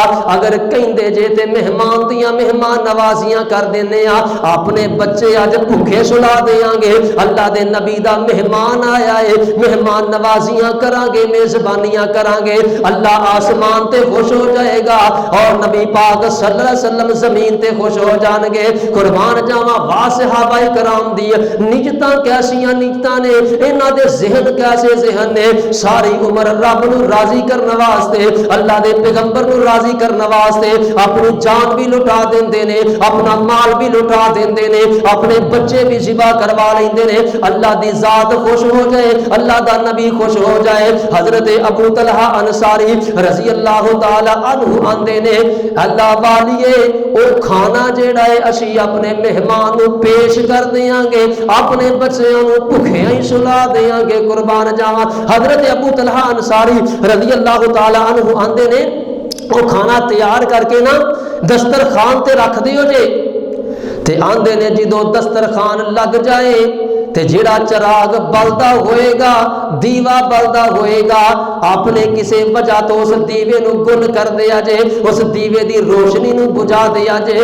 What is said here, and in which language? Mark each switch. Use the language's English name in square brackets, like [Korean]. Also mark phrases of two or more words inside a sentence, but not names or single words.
[Punjabi] اگر کہندے جے تے مہمان دیاں مہمان نوازیاں کر دینے آں، اپنے بچے اج بھکھے سلا دیں گے. اللہ دے نبی دا مہمان آیا اے، مہمان نوازیاں کراں گے، میزبانیاں کراں گے، اللہ آسمان تے خوش ہو جائے گا اور نبی پاک [Arabic] صلى الله عليه وسلم [Punjabi] زمین تے خوش ہو جائیں گے. قربان جاواں واہ صحابہ کرام دی نیتاں کیسیاں نیتاں نے، انہاں دے ذہن کیسے ذہن نے. ساری عمر رب نوں راضی کرن واسطے، اللہ دے پیغمبر نوں راضی کرن واسطے اپنی جان بھی لٹا دیندے نے، اپنا مال بھی لٹا دیندے نے، اپنے بچے بھی ذبح کروا لیندے نے. اللہ دی ذات خوش ہو جائے، اللہ دا نبی خوش ہو جائے. حضرت ابو طلحہ انصاری [Arabic] رضي الله تعالى عنه [Punjabi] آندے نے اللہ والیے او کھانا جیہڑا اے اسیں اپنے مہمان پیش کر دیں گے، اپنے بچوں کو بھکھے ہی سلا دیں گے. قربان جاواں حضرت ابو طلحہ انصاری [Arabic] رضي الله تعالى عنه [Punjabi] آندے نے وو کھانا تیار کر کے نا دسترخوان تے رکھ دیو جے تے آندے نے جو دسترخوان لگ جائے تے جیہڑا چراغ بلدا ہوئے گا، دیوا بلدا ہوئے گا، آپنے کسی وجہ توں اس دیوے نوں گل کر دتا جے، اس دیوے دی روشنی نوں بجھا دتا جے.